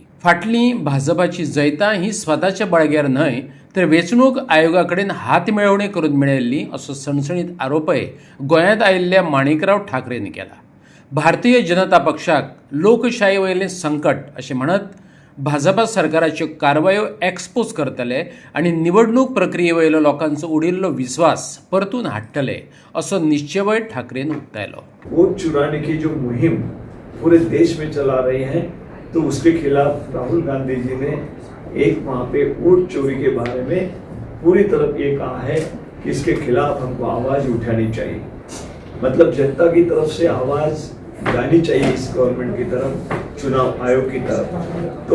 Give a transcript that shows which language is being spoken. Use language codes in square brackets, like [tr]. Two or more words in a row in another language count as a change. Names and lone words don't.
[kok] फाटलीं भाजपाची जैतां ही स्वताच्या बळग्यार न्हय तर वेंचणूक आयोगा कडेन हातमिळवणी करून मेळयल्ली असो सणसणीत आरोपय गोंयांत आयिल्ल्या माणिकराव ठाकरेन केला. भारतीय जनता पक्षाक लोकशाये वयलें संकट अशें म्हणत भाजपा सरकाराच्यो कारवायो एक्सपोज करतले आनी निवडणूक प्रक्रिये वयलो लोकांचो उडिल्लो विस्वास परतून हाडटले असो निश्चयय ठाकरेन उक्तायलो. [hi] वोट चुराने की जो मुहिम पूरे देश में चला रही है, तो उसके खिलाफ राहुल गांधी जी ने एक वहाँ पे वोट चोरी के बारे में पूरी तरफ ये कहा है कि इसके खिलाफ हमको आवाज उठानी चाहिए. मतलब जनता की तरफ से आवाज जानी चाहिए इस गवर्नमेंट की तरफ, चुनाव आयोग की तरफ.